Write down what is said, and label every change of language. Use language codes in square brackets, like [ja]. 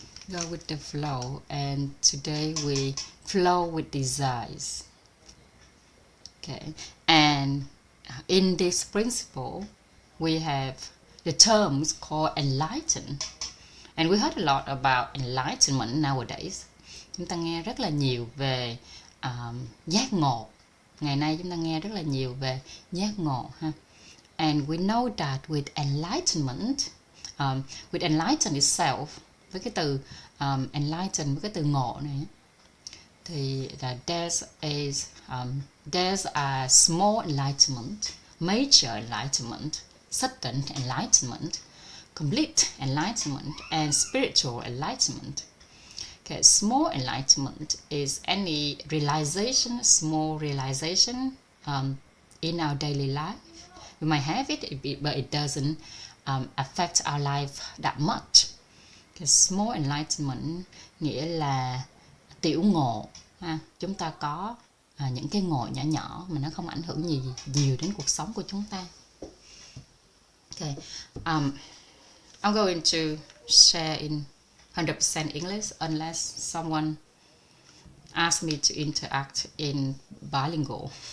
[en] Go with the flow, and today we flow with desires. Okay, and in this principle, we have the terms called enlighten. And we heard a lot about enlightenment nowadays. [vi] Chúng ta nghe rất là nhiều về giác ngộ. Ngày nay chúng ta nghe rất là nhiều về giác ngộ ha. [en] And we know that with enlightenment, with enlighten itself, [vi] với cái từ enlighten, với cái từ ngộ này, thì [en] there's a small enlightenment, major enlightenment, sudden enlightenment, complete enlightenment, and spiritual enlightenment. Okay, small enlightenment is any realization, small realization in our daily life. We might have it, but it doesn't affect our life that much. Okay, small enlightenment [vi] nghĩa là tiểu ngộ. Ha. Chúng ta có những cái ngộ nhỏ nhỏ mà nó không ảnh hưởng nhiều đến cuộc sống của chúng ta. [en] Okay, I'm going to share in 100% English unless someone asks me to interact in bilingual.